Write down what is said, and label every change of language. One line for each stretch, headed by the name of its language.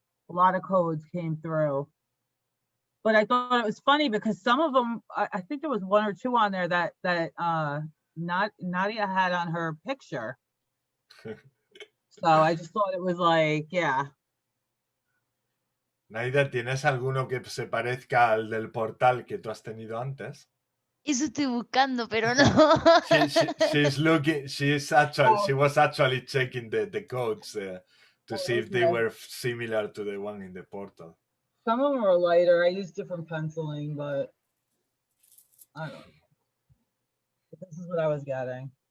English: A lot of codes came through. But I thought it was funny because some of them, I think there was one or two on there that Nadia had on her picture. So I just thought it was like, yeah.
Spanish: Naida, ¿tienes alguno que se parezca al del portal que tú has tenido antes? Eso estoy buscando, pero no.
English: She's looking. She was actually checking the codes to see if they were similar to the one in the portal. Some of them are lighter. I use different penciling, but I don't know. This is what I was getting.